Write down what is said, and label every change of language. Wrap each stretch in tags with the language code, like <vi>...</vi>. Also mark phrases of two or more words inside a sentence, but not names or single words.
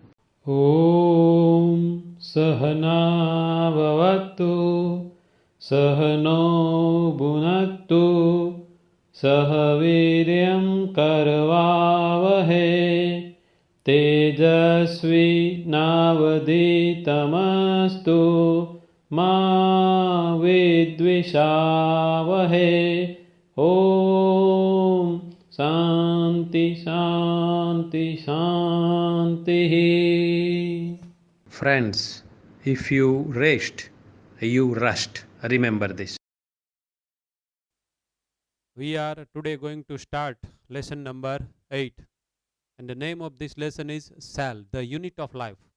<sa>ઓમ સહનાવવતુ સહનો ભુનક્તુ સહ વીર્યં કરવાવહે તેજસ્વી નાવધીતમસ્તુ मा विद्विषावहे. ओम शांति शांति शांति.</sa> <en>Friends, if you rest, you rust. Remember this. We are today going to start lesson number 8, and the name of this lesson is cell, the unit of life.</en>